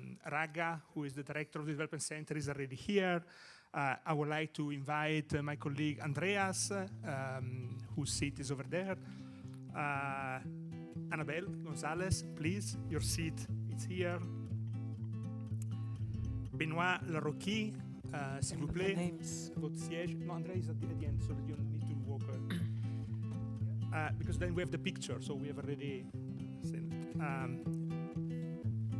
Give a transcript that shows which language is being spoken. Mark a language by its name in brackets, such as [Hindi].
[English] Raga, who is the director of the Development Centre, is already here. I would like to invite my colleague Andreas, whose seat is over there. Annabelle Gonzalez, please, your seat is here. [French] Benoît Larocque, s'il vous plaît, votre siège. [English] No, Andrea is at the end, so that you need to walk. Because then we have the picture, so we have already seen it.